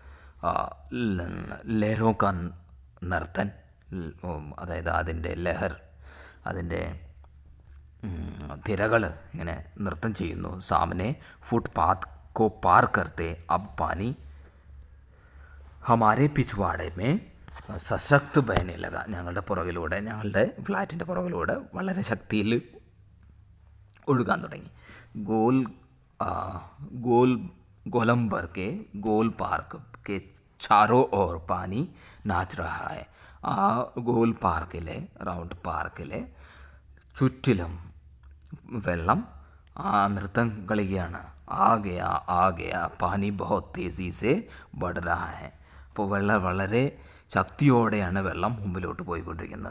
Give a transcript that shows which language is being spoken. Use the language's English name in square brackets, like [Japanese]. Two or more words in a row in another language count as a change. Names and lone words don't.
[Hindi] लहरों का नर्तन, [Malayalam] അതായത് അതിൻ്റെ ലഹർ, അതിൻ്റെ തിരകൾ ഇങ്ങനെ നൃത്തം ചെയ്യുന്നു. [Hindi] सामने फुटपाथ को पार करते अब पानी हमारे पिछवाड़े में सशक्त बहने लगा, [Malayalam] ഞങ്ങളുടെ പുറകിലൂടെ, ഞങ്ങളുടെ ഫ്ലാറ്റിൻ്റെ പുറകിലൂടെ വളരെ ശക്തിയിൽ ഒഴുകാൻ തുടങ്ങി. [Hindi] गोलंबर के गोल पार्क के चारों ओर पानी नाच रहा है. [Malayalam] ആ ഗോൽ പാർക്കിലെ, റൗണ്ട് പാർക്കിലെ ചുറ്റിലും വെള്ളം നൃത്തം കളിക്കുകയാണ്. [Hindi] आ गया पानी बहुत तेज़ी से बढ़ रहा है. [Malayalam] അപ്പോൾ വളരെ ശക്തിയോടെയാണ് വെള്ളം മുമ്പിലോട്ട് പോയിക്കൊണ്ടിരിക്കുന്നത്.